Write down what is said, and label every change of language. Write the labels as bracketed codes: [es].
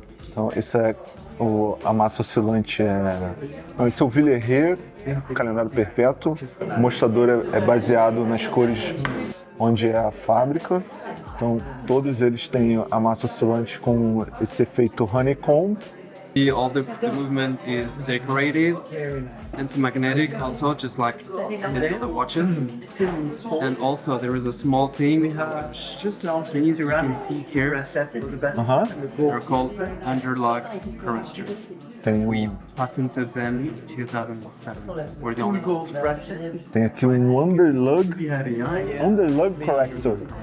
[pt] Então, esse é a massa oscilante. Esse é o Flieger, calendário perpétuo. O mostrador é baseado nas cores onde é a fábrica. Então, todos eles têm a massa oscilante com esse efeito honeycomb. [en] All the movement is decorated and it's magnetic also, just like the watches. And also there is a small thing which you can see here. They're called underlug correctors. We patented them in 2007. We're the only ones. [pt] Tem aqui um underlug corrector.